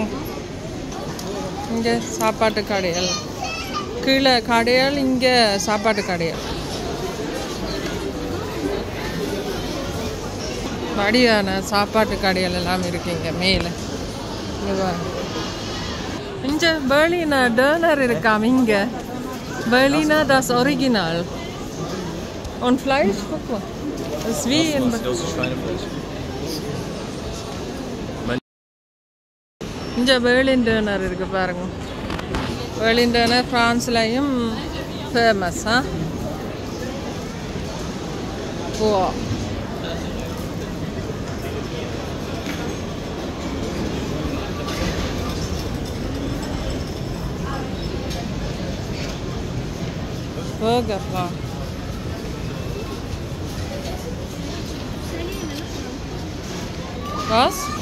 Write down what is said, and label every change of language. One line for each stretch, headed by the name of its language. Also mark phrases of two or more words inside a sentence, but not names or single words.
Tamil: இங்கே சாப்பாட்டு கடைகள், கீழே கடைகள், இங்கே சாப்பாட்டு கடைகள். வடிவான சாப்பாட்டு கடைகள் எல்லாம் இருக்கு இங்கே மேலே. இங்கே பெர்லினர் டர்னர் இருக்காம்.
German: இங்கே Berliner das Original. Und Fleisch, guck mal. Das ist wie in
Tamil: இங்கே பெர்லின் டர்னர் இருக்கு பாருங்க. பெர்லின் டர்னர் ஃப்ரான்ஸ்லையும் ஃபேமஸ்.
German: ஓ Burger war. Was?